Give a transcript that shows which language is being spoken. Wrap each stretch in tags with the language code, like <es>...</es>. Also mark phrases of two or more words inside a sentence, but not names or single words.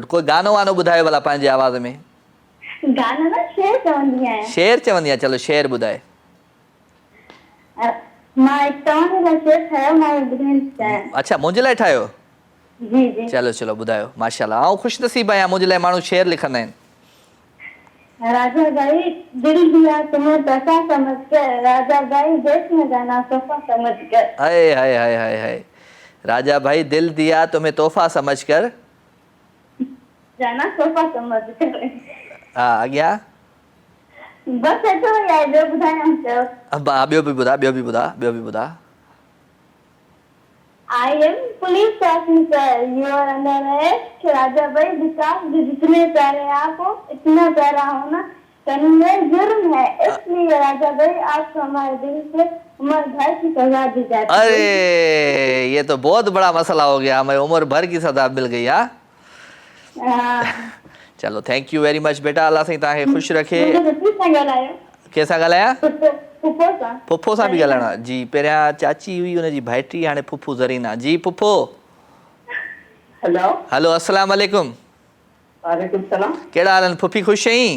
<sd>कोई गानो वानो ॿुधायो भला पंहिंजे आवाज़ में? गाना न शेर चवंदी आहियां। शेर चवंदी आहे? चलो शेर ॿुधाए। मां तव्हांजे लाइ शेर ठाहियो, मां ॿुधाइण चाहियां। अच्छा, मुंहिंजे लाइ ठाहियो? जी जी। चलो ॿुधायो। माशाल्लाह, आउं ख़ुशि नसीब आहियां, मुंहिंजे लाइ माण्हू शेर लिखंदा आहिनि।</sd> <hi>राजा भाई दिल दिया तुम्हें पैसा समझ कर, राजा भाई देश में जाना सोफा समझ कर। हाय हाय हाय हाय हाय। राजा भाई दिल दिया तुम्हें तोहफा समझ कर, जाना सोफा समझ कर।</hi> <sd>हा अॻियां? बस एतिरो ई आहे, ॿियो ॿुधायां चयो? ॿियो बि ॿुधा।</sd> <en>I am police officer. You are under arrest.</en> <hi>राजा भाई विकास जी जितने प्यारे आप हो, इतना प्यारा होना कानून में जुर्म है, इसलिए राजा भाई आपको हमारे दिल से उम्र भर की सजा दी जाती है। अरे ये तो बहुत बड़ा मसला हो गया, हमें उम्र भर की सजा मिल गई।</hi> <en>चलो thank you very much बेटा,</en> <sd>अल्लाह साईं तव्हांखे ख़ुशि रखे। कंहिंसां ॻाल्हायां? फुफो सां बि ॻाल्हाइणो आहे? जी, पहिरियां चाची हुई, हुनजी भाइटी, हाणे फुफू ज़रीना। जी फुफो। हेलो</sd> <ar>السلام عليكم. وعليكم السلام.</ar> <sd>कहिड़ा हाल आहिनि फुफी? ख़ुशि आहीं?</sd>